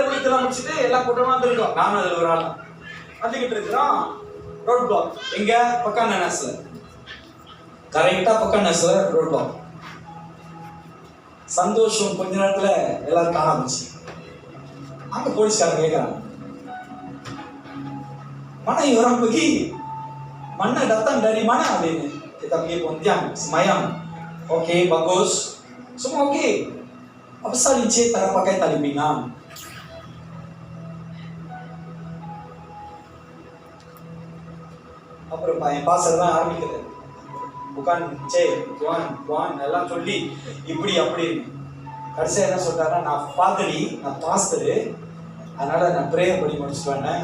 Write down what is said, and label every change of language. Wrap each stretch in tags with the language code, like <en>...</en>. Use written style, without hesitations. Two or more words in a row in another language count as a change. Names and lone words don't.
<ta>ஊழியத்தெல்லாம் முடிச்சுட்டு எல்லாம் கூட்டமா வந்துருக்கோம். நானும் அதுல ஒரு ஆள் வந்துகிட்டு இருக்கிறோம். ரோட் பிளாக். எங்க? பக்கானஸ்ல, கரெக்டா பக்கானஸ்ல ரோட் பிளாக். சந்தோஷம் கொஞ்ச நேரத்துல எல்லாரும் காணாமச்சு. அங்க போலீஸ்காரன் கேட்கறாங்க,</ta> <ms>mana orang pergi, mana datang dari mana ini? Kita pergi Pontian, semayang. Okey, bagus, semua okey. Apa salah Encik tak pakai tali pinggang?</ms> <ta>அப்புறம் என் பாசர் தான் ஆரம்பிக்கிறது. உட்காந்து சே துவான் எல்லாம் சொல்லி இப்படி அப்படி கடைசியாக என்ன சொல்றாருன்னா, நான் ஃபாதரி, நான் பாஸ்டரு, அதனால நான் ப்ரேயர் பண்ணி முடிச்சுட்டு வந்தேன்.</ta>